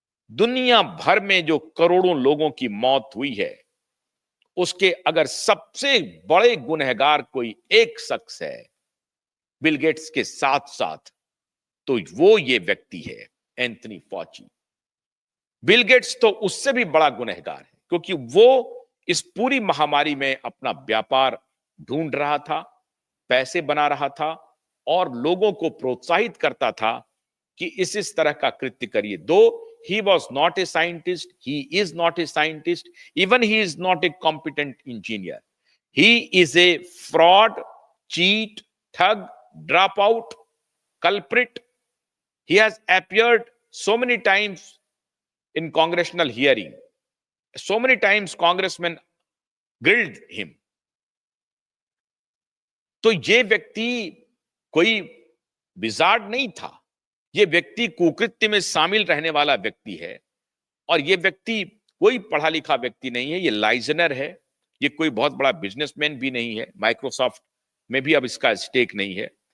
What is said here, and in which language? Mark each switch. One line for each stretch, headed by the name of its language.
Hindi: दुनिया भर में जो करोड़ों लोगों की मौत हुई है, उसके अगर सबसे बड़े गुनहगार कोई एक शख्स है बिल गेट्स के साथ साथ, तो वो ये व्यक्ति है, एंथनी फॉची। बिल गेट्स तो उससे भी बड़ा गुनहगार है, क्योंकि वो इस पूरी महामारी में अपना व्यापार ढूंढ रहा था, पैसे बना रहा था और लोगों को प्रोत्साहित करता था कि इस तरह का कृत्य करिए। दो
English: he was not a scientist, he is not a scientist, even he is not a competent engineer. He is a fraud, cheat, thug, dropout, culprit. He has appeared so many times in congressional hearing. So many times congressmen grilled him.
Hindi: तो ये व्यक्ति कोई wizard नहीं था, ये व्यक्ति कुकृत्य में शामिल रहने वाला व्यक्ति है, और ये व्यक्ति कोई पढ़ा लिखा व्यक्ति नहीं है, ये लाइजनर है, ये कोई बहुत बड़ा बिजनेसमैन भी नहीं है, माइक्रोसॉफ्ट में भी अब इसका स्टेक नहीं है।